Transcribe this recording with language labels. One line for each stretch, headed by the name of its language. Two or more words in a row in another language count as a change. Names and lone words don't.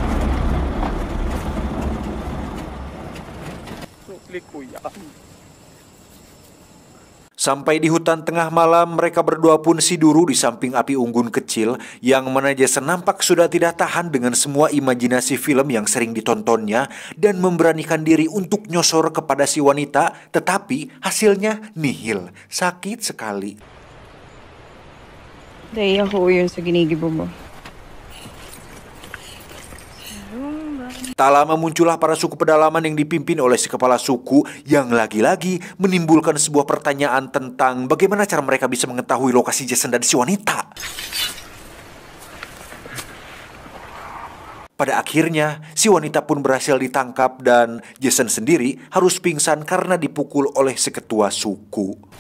Indonesian: Sampai di hutan tengah malam, mereka berdua pun siduru di samping api unggun kecil yang mana Jason nampak sudah tidak tahan dengan semua imajinasi film yang sering ditontonnya dan memberanikan diri untuk nyosor kepada si wanita, tetapi hasilnya nihil, sakit sekali.
Filipino: Dahil ako yun sa ginigibo mo.
Indonesian: Tak lama muncullah para suku pedalaman yang dipimpin oleh si kepala suku yang lagi-lagi menimbulkan sebuah pertanyaan tentang bagaimana cara mereka bisa mengetahui lokasi Jason dan si wanita. Pada akhirnya, si wanita pun berhasil ditangkap dan Jason sendiri harus pingsan karena dipukul oleh si ketua suku.